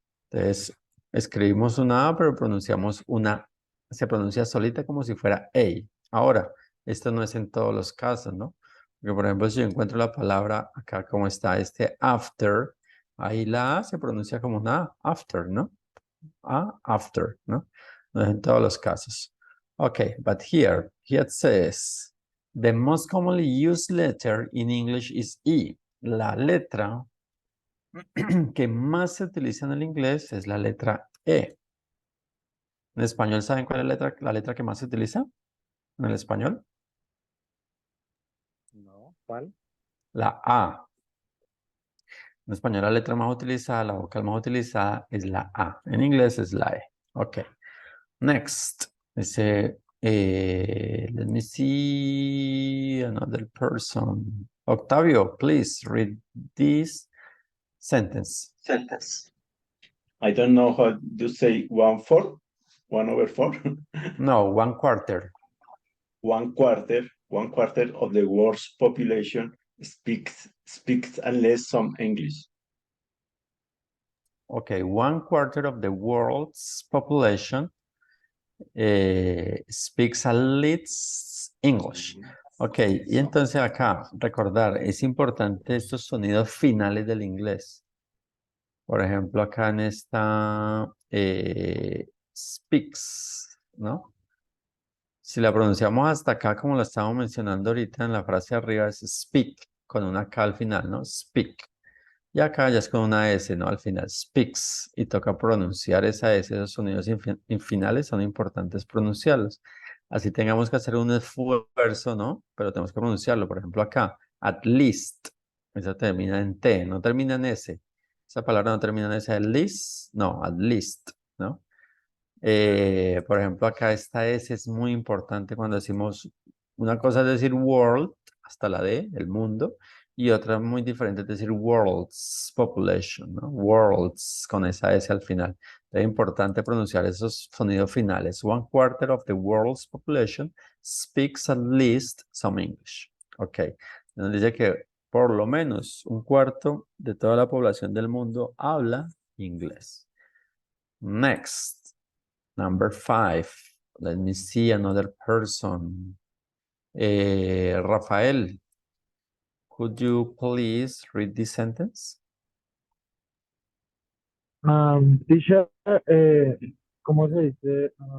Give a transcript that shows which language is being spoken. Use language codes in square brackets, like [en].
[es] Entonces, escribimos una A, pero pronunciamos una, se pronuncia solita como si fuera A. Ahora, esto no es en todos los casos, ¿no? Porque, por ejemplo, si yo encuentro la palabra acá como está este after, ahí la A se pronuncia como una A, after, ¿no? A, after, ¿no? No es en todos los casos. [en] Okay, but here it says, the most commonly used letter in English is E. [es] La letra que más se utiliza en el inglés es la letra E. En español, ¿saben cuál es la letra que más se utiliza en el español? No, ¿cuál? La A. En español, la letra más utilizada, la vocal más utilizada es la A. En inglés es la E. Ok. Next. [en] Dice, let me see another person. Octavio, please read this sentence. I don't know how to say 1/4, 1/4. No, 1/4. One quarter of the world's population speaks unless some English. Okay, 1/4 of the world's population speaks at least English. [es] Ok, y entonces acá, recordar, es importante estos sonidos finales del inglés. Por ejemplo, acá en esta speaks, ¿no? Si la pronunciamos hasta acá, como lo estamos mencionando ahorita en la frase de arriba, es speak, con una K al final, ¿no? Speak. Y acá ya es con una S, ¿no? Al final, speaks. Y toca pronunciar esa S, esos sonidos finales son importantes pronunciarlos. Así tengamos que hacer un esfuerzo, ¿no? Pero tenemos que pronunciarlo. Por ejemplo, acá, at least. Esa termina en T, no termina en S. Esa palabra no termina en S. At least, no, at least, ¿no? Por ejemplo, acá esta S es muy importante cuando decimos, una cosa es decir world, hasta la D, el mundo, y otra muy diferente es decir world's population, ¿no? Worlds con esa S al final. Es importante pronunciar esos sonidos finales. [en] 1/4 of the world's population speaks at least some English. Ok. [es] Nos dice que por lo menos 1/4 de toda la población del mundo habla inglés. [en] Next. Number 5. Let me see another person. Rafael, could you please read this sentence? [es] Teacher, ¿cómo se dice?